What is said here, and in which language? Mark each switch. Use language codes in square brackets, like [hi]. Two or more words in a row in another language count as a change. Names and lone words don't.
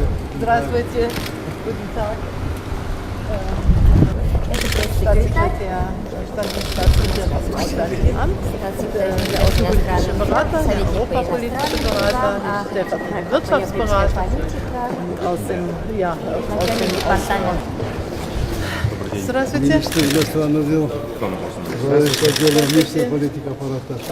[ru] Здравствуйте. [de] Guten Tag. Staatssekretär Staatssekretär aus dem Auswärtigen Amt, der außenpolitische Berater, der europapolitische Berater, der stellvertretende Wirtschaftsberater aus dem Здравствуйте. [ru] Министр иностранных дел. Главный отдела внешней политики аппарата.